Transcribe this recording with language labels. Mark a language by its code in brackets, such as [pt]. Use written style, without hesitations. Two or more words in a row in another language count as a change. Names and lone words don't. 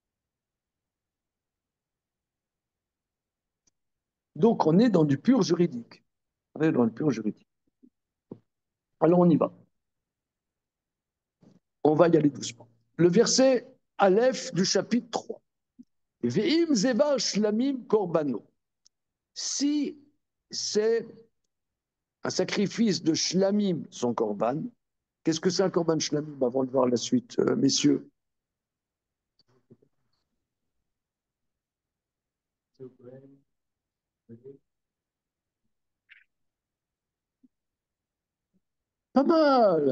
[fr] Donc, on est dans du pur juridique. On est dans le pur juridique. Alors, on y va. On va y aller doucement. Le verset Aleph du chapitre 3. [he] ואם זבח שלמים קרבנו. [fr] Si c'est un sacrifice de shlamim, son korban, qu'est-ce que c'est un [he] קרבן שלמים [fr] avant de voir la suite, messieurs? Pas mal.